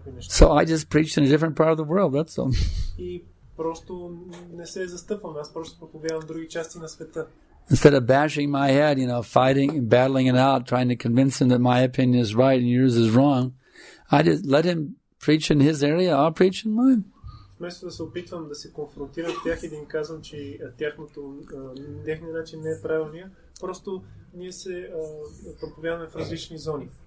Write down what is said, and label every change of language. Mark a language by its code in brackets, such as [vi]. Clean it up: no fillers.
[en] So I just preached in a different part of the world, that's all. [bg] Просто не се застъпвам. Аз просто проповядвам в други части на света. [en] Instead of bashing my head, fighting and battling it out, trying to convince him that my opinion is right and yours is wrong, I just let him preach in his area, I'll preach in mine. [bg] Вместо да се опитвам да се конфронтирам с тях и да им казвам, че техният начин не е правилния, просто ние се проповядваме в различни зони.